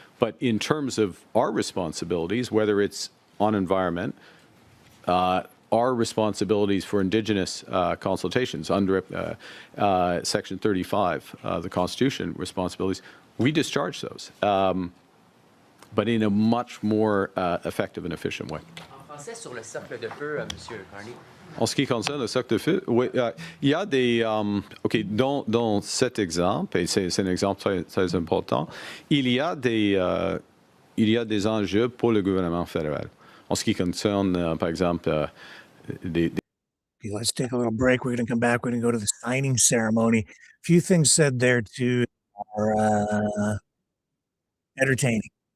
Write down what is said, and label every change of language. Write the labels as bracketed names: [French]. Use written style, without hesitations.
[English] But in terms of our responsibilities, whether it's on environment, our responsibilities for Indigenous consultations under Section 35 of the Constitution responsibilities, we discharge those, but in a much more effective and efficient way. [French] En français, sur le cercle de feu, Monsieur Carney. En ce qui concerne le cercle de feu, oui, il y a des... OK, dans cet exemple, et c'est un exemple très, très important, il y a des enjeux pour le gouvernement fédéral. En ce qui concerne, par exemple, [English] Okay, let's take a little break. We're going to come back. We're going to go to the signing ceremony. A few things said there, too, are entertaining.